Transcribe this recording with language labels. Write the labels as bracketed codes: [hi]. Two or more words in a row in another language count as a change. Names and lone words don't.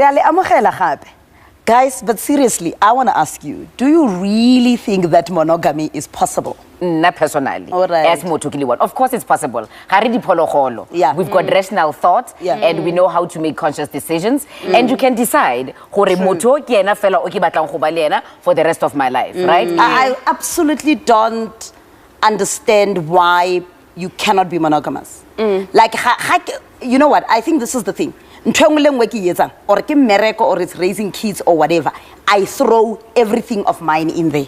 [tn] amogela gape. [en] Guys, but seriously, I want to ask you, do you really think that monogamy is possible? Not personally. All right. [tn] As motho ke le one. [en] Of course it's possible. [tn] Ga re diphologolo. [en] Yeah. We've got rational thought and we know how to make conscious decisions and you can decide [tn] gore motho ke ena fela o ke batlang go ba le ena [en] for the rest of my life, right? I absolutely don't understand why you cannot be monogamous. Like, you know what? I think this is the thing. Or it's raising kids or whatever, I throw everything of mine in there.